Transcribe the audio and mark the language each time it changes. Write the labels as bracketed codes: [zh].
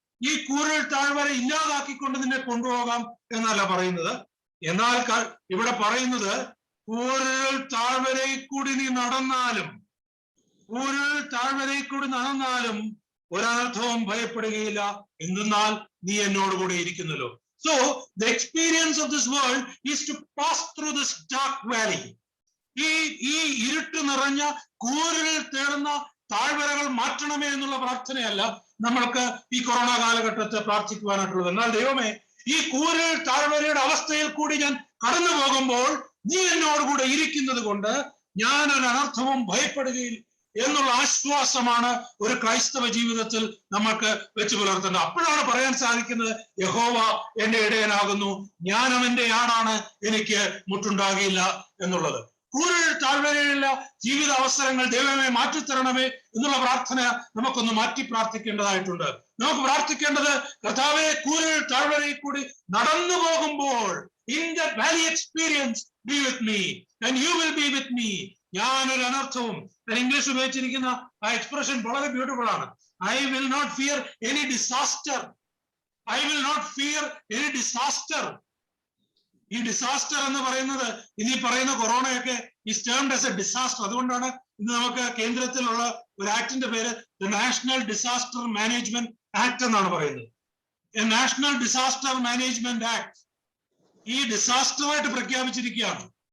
[ml] ഈ കൂടുതൽ താഴ്വര ഇല്ലാതാക്കിക്കൊണ്ട് നിന്നെ കൊണ്ടുപോകാം എന്നല്ല പറയുന്നത്. എന്നാൽ ഇവിടെ പറയുന്നത് കൂടുതൽ താഴ്വരയിൽ കൂടി നീ നടന്നാലും, കൂടുതൽ താഴ്വരയിൽ കൂടി നടന്നാലും ഒരർത്ഥവും ഭയപ്പെടുകയില്ല. എന്തെന്നാൽ നീ എന്നോട് കൂടെ ഇരിക്കുന്നല്ലോ. [en] So the experience of this world is to pass through this dark valley. [ml] ഈ ഇരുട്ട് നിറഞ്ഞ കൂരിൽ തേടുന്ന താഴ്വരകൾ മാറ്റണമേ എന്നുള്ള പ്രാർത്ഥനയല്ല നമ്മൾക്ക് ഈ കൊറോണ കാലഘട്ടത്തെ പ്രാർത്ഥിക്കുവാനായിട്ടുള്ളത്. എന്നാൽ ദൈവമേ, ഈ കൂരിൽ താഴ്വരയുടെ അവസ്ഥയിൽ കൂടി ഞാൻ കടന്നു പോകുമ്പോൾ നീ എന്നോടുകൂടെ ഇരിക്കുന്നത് കൊണ്ട് ഞാൻ ഒരു അനർത്ഥവും ഭയപ്പെടുകയില്ല എന്നുള്ള ആശ്വാസമാണ് ഒരു ക്രൈസ്തവ ജീവിതത്തിൽ നമുക്ക് വെച്ച് പുലർത്തേണ്ടത്. അപ്പോഴാണ് പറയാൻ സാധിക്കുന്നത്, യഹോവ എന്റെ ഇടയനാകുന്നു, ഞാൻ അവന്റെ ആടാണ്, എനിക്ക് മുട്ടുണ്ടാകില്ല എന്നുള്ളത്. കൂരിൽ താഴ്വരയിലുള്ള ജീവിത അവസരങ്ങൾ ദൈവമേ മാറ്റിത്തരണമേ എന്നുള്ള പ്രാർത്ഥന നമുക്കൊന്ന് മാറ്റി പ്രാർത്ഥിക്കേണ്ടതായിട്ടുണ്ട്. നമുക്ക് പ്രാർത്ഥിക്കേണ്ടത്, കർത്താവേ, കൂരിൽ താഴ്വരയിൽ കൂടി നടന്നു പോകുമ്പോൾ [en] in that valley experience be with me and you will be with me. [ml] ഞാനൊരു അനർത്ഥവും, ഇംഗ്ലീഷ് ഉപയോഗിച്ചിരിക്കുന്ന ആ എക്സ്പ്രഷൻ വളരെ ബ്യൂട്ടിഫുൾ ആണ്. [en] I will not fear any disaster. I will not fear any disaster. [ml] ഈ ഡിസാസ്റ്റർ എന്ന് പറയുന്നത്, ഇനി പറയുന്ന കൊറോണയൊക്കെ [en] is termed as a disaster. [ml] അതുകൊണ്ടാണ് ഇന്ന് നമുക്ക് കേന്ദ്രത്തിലുള്ള ഒരു ആക്ടിന്റെ പേര് the national disaster management act എന്നാണ് പറയുന്നത്. A national disaster management act ഈ ഡിസാസ്റ്ററായിട്ട് പ്രഖ്യാപിച്ചിരിക്കുകയാണ്.